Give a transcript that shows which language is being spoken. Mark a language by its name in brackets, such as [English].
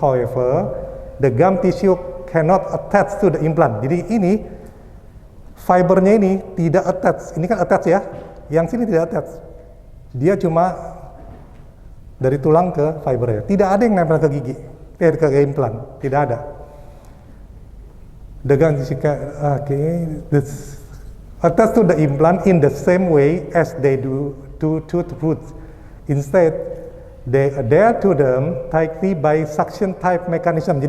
[English] However, the gum tissue cannot attach to the implant. [Indonesian] Jadi ini fibernya ini tidak attach. Ini kan attach ya. Yang sini tidak attach. Dia cuma dari tulang ke fibernya. Tidak ada yang nempel ke gigi, ke implant. Tidak ada. [English] The gum tissue this attach to the implant in the same way as they do to tooth roots. Instead, they adhere to them tightly by suction type mechanism.